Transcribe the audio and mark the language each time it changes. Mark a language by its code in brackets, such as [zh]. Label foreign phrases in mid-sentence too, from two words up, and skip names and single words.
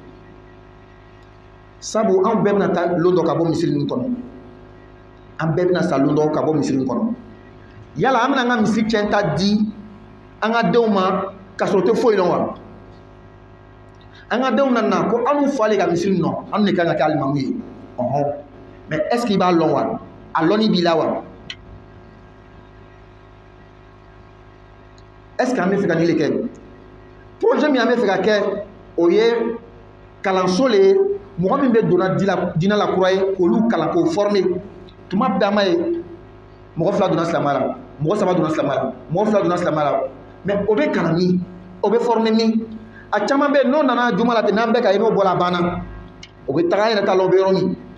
[bm] sabu an bɛɛ bɛna taa lon dɔ ka bɔ misiri nin kɔnɔ an bɛɛ bɛna sa lon dɔ ka bɔ misiri nin kɔnɔ yala an bɛna an ka misiri cɛn ta di an ka denw ma ka sɔrɔ o tɛ foyi dɔn wa an ka denw nana ko an n'u falen ka misiri nɔ an de kan ka kɛ alimamu ye ɔhɔn [fr] mais est ce que [bm] i b'a lɔn wa a lɔnni b'i la wa [fr] est ce que [bm] an bɛ fɛ ka nin de kɛ projet min an bɛ fɛ ka kɛ o ye kalanso le ye mɔgɔ min bɛ donna diinɛ la kura ye k'olu kalan k'o former tuma bɛɛ an b'a ye mɔgɔ 2 donna silamɛya la mɔgɔ 3 donna silamɛya la mɔgɔ 2 donna silamɛya la mais o bɛ kalan min o bɛ former min a caman bɛ yen n'o nana juma la ten n'an bɛɛ ka ye n'o bɔra a banna o bɛ taga an yɛrɛ ta la o bɛ yɔrɔ min